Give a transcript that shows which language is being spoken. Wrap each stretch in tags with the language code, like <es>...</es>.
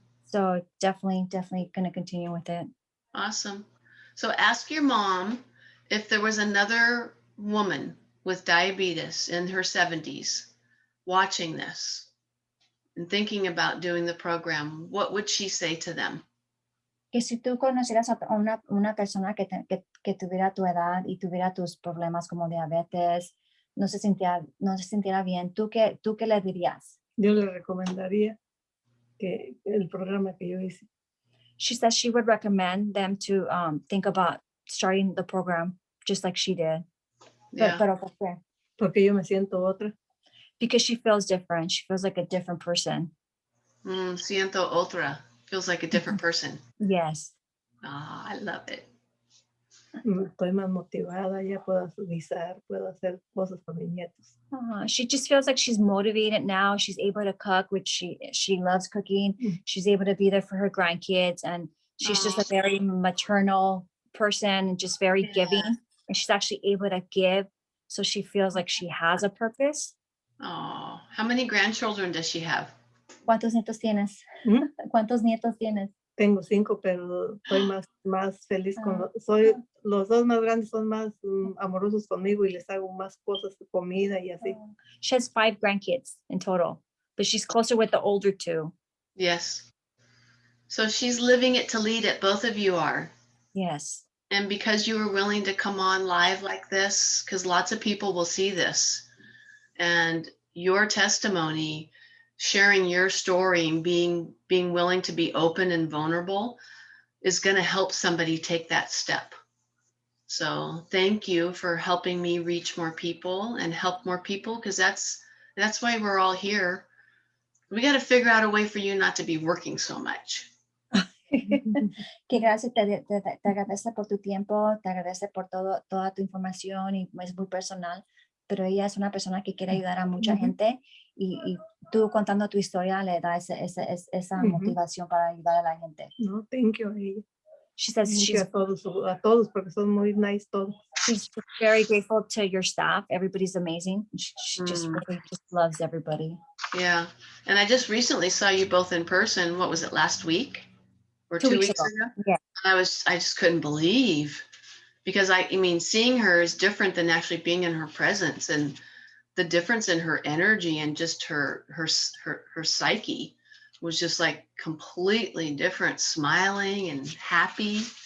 <en>So definitely gonna continue with it. Awesome. So ask your mom if there was another woman with diabetes in her 70s watching this and thinking about doing the program, what would she say to them?</en> <es>Que si tú conocieras a una persona que tuviera tu edad y tuviera tus problemas como diabetes, no se sintiera bien, ¿tú qué le dirías? Yo le recomendaría que el programa que yo hice.</es> <en>She says she would recommend them to think about starting the program just like she did. Yeah.</en> <es>Pero ¿por qué? Porque yo me siento otra.</es> <en>Because she feels different. She feels like a different person.</en> <es>Siento otra.</es> <en>Feels like a different person. Yes. Oh, I love it.</en> <es>Estoy más motivada, ya puedo guisar, puedo hacer cosas con mis nietos.</es> <en>She just feels like she's motivated now. She's able to cook, which she loves cooking. She's able to be there for her grandkids, and she's just a very maternal person and just very giving. And she's actually able to give, so she feels like she has a purpose. Oh, how many grandchildren does she have?</en> <es>¿Cuántos nietos tienes? ¿Cuántos nietos tienes? Tengo 5, pero estoy más feliz los 2 más grandes son más amorosos conmigo y les hago más cosas, comida y así.</es> <en>She has 5 grandkids in total, but she's closer with the older 2. Yes. So she's living it to lead it. Both of you are. Yes. And because you were willing to come on live like this, because lots of people will see this, and your testimony, sharing your story and being willing to be open and vulnerable is going to help somebody take that step. So thank you for helping me reach more people and help more people, because that's why we're all here. We got to figure out a way for you not to be working so much.</en> <es>Que gracias, te agradece por tu tiempo, te agradece por toda tu información, y es muy personal, pero ella es una persona que quiere ayudar a mucha gente, y tú contando tu historia le da esa motivación para ayudar a la gente.</es> <en>No, thank you. She says</en> <es>a todos porque son muy nice todos.</es> <en>She's very grateful to your staff. Everybody's amazing. She just really just loves everybody. Yeah. And I just recently saw you both in person. What was it, last week? Or 2 weeks ago? Yeah. I just couldn't believe, because I mean, seeing her is different than actually being in her presence, and the difference in her energy and just her psyche was just like completely different, smiling and happy.</en>